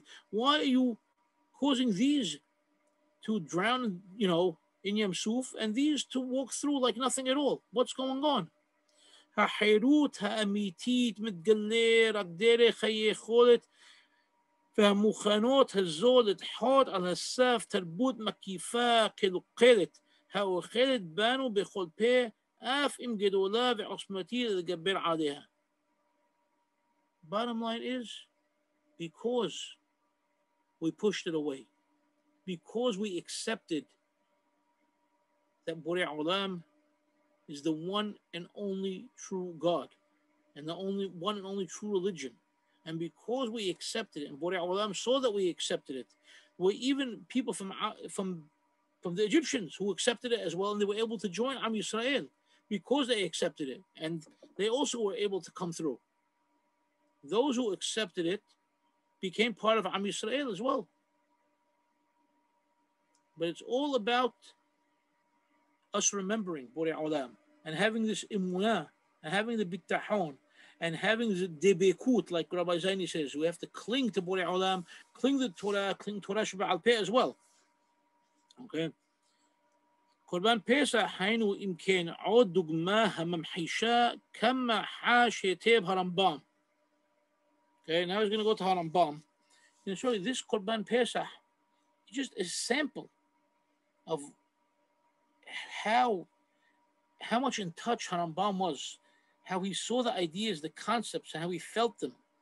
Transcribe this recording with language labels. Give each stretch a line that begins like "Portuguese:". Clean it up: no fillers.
English: Why are you causing these to drown, in Yam Suf, and these to walk through like nothing at all? What's going on?
Hebrew: החירות האמיתית מתגלה רק דרך היכולת והמוכנות הזו לדחות על הסף תרבות מקיפה קלוקלת האוכלת בנו בכל פה אף אם גדולה ועוצמתית לגבר עליה.
English: Bottom line is, because we pushed it away, because we accepted that Borei Olam is the one and only true God, and the only one and only true religion, and because we accepted it, and Borei Olam saw that we accepted it, were even people from the Egyptians who accepted it as well, and they were able to join Am Yisrael because they accepted it, and they also were able to come through. Those who accepted it became part of Am Yisrael as well. But it's all about us remembering Borei Olam and having this imunah and having the bittahon and having the debekut, like Rabbi Zaini says. We have to cling to Borei Olam, cling to Torah, cling to Torah Sheba'al Peh as well. Okay.
Hebrew: קורבן פסח היינו אם כן עוד דוגמה הממחישה כמה חש היטב הרמב"ם.
English: Okay, now he's going to go to Harambam. And show you this Korban Pesach is just a sample of how much in touch Harambam was, how he saw the ideas, the concepts, and how he felt them.